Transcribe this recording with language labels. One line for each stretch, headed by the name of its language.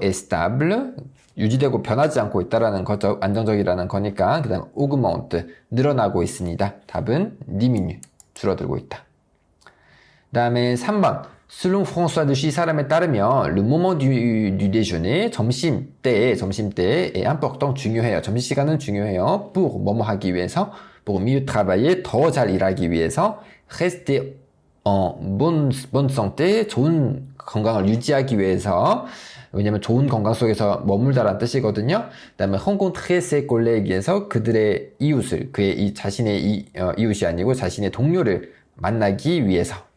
French: est stable,
Korean: 유지되고 변하지 않고 있다라는 거죠. 안정적이라는 거니까. 그 다음 augmente, 늘어나고 있습니다. 답은 diminue, 줄어들고 있다. 그 다음에 3번.
French: Selon François Dechy,
Korean: 사람에 따르면
French: le moment du déjeuner,
Korean: 점심때에
French: est important,
Korean: 중요해요. 점심시간은 중요해요. pour 뭐뭐 하기 위해서,
French: pour mieux travailler,
Korean: 더 잘 일하기 위해서,
French: rester en bonne santé,
Korean: 좋은 건강을 유지하기 위해서, 왜냐면 좋은 건강 속에서 머물다라는 뜻이거든요. 그 다음에
French: rencontrer ses collègues
Korean: 에서 그들의 이웃을, 자신의 이웃이 아니고 자신의 동료를 만나기 위해서.